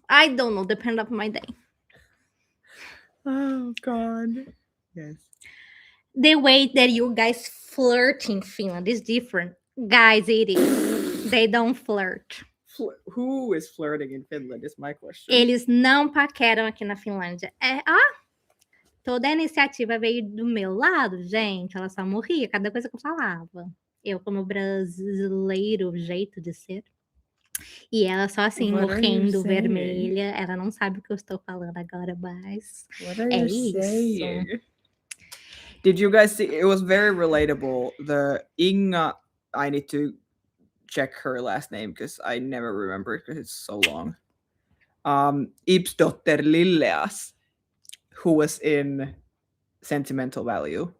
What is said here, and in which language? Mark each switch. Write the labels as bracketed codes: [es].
[en] I don't know. Depend on my day. Oh god. Yes. The way that you guys flirt in Finland is different. Guys, it is. They don't flirt. Who is flirting in Finland is my question. [pt] Eles não paqueram aqui na Finlândia. Toda a iniciativa veio do meu lado, gente. Ela só morria cada coisa que eu falava. Eu, como brasileiro, jeito de ser. E ela só assim, morrendo vermelha. Ela não sabe o que eu estou falando agora, mas é isso. [en] Did you guys see? It was very relatable. The Inga, I need to check her last name because I never remember it because it's so long. Ibsdotter Lilleas, who was in Sentimental Value.